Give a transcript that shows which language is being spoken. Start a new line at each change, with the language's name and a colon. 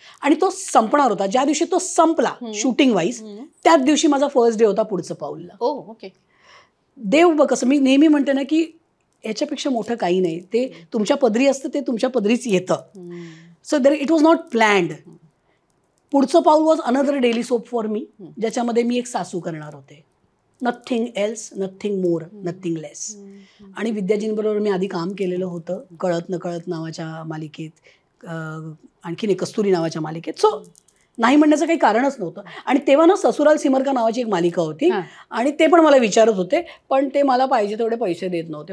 Marathi: आणि तो संपणार होता. ज्या दिवशी तो संपला शूटिंग वाईज त्याच दिवशी माझा फर्स्ट डे होता पुढचं पाऊलला. ओके. देव बघ, कसं मी नेहमी म्हणते ना की याच्यापेक्षा मोठं काही नाही. ते तुमच्या पदरी असतं, ते तुमच्या पदरीच येतं.
English: So it was not planned. पुढचं पाऊल was another daily soap for me,
Marathi: ज्याच्यामध्ये मी एक सासू करणार होते.
English: Nothing else, nothing more, nothing less.
Marathi: आणि विद्याजींबरोबर मी आधी काम केलेलं होतं कळत नकळत नावाच्या मालिकेत, आणखीन एक कस्तुरी नावाच्या मालिकेत. सो नाही म्हणण्याचं काही कारणच नव्हतं. आणि तेव्हा ना ससुराल सिमर का नावाची एक मालिका होती आणि ते पण मला विचारत होते, पण ते मला पाहिजे तेवढे पैसे देत नव्हते.